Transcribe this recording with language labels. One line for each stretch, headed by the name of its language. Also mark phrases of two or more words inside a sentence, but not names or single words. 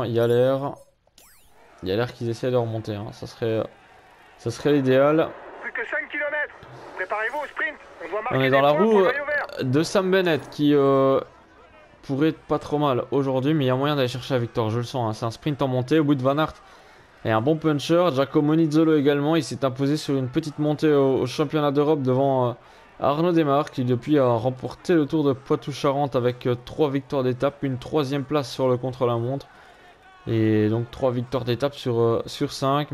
French: Il y a l'air qu'ils essaient de remonter. Hein. Ça serait l'idéal. Plus que 5 km. Préparez-vous au sprint. On doit marquer On est des dans la points pour roue le maillot vert. de Sam Bennett qui pourrait être pas trop mal aujourd'hui, mais il y a moyen d'aller chercher la victoire, je le sens. Hein. C'est un sprint en montée. Wout van Aert est un bon puncher. Giacomo Nizzolo également. Il s'est imposé sur une petite montée au championnat d'Europe devant Arnaud Démare qui depuis a remporté le Tour de Poitou-Charentes avec 3 victoires d'étape, une 3e place sur le contre-la-montre. Et donc 3 victoires d'étape sur 5.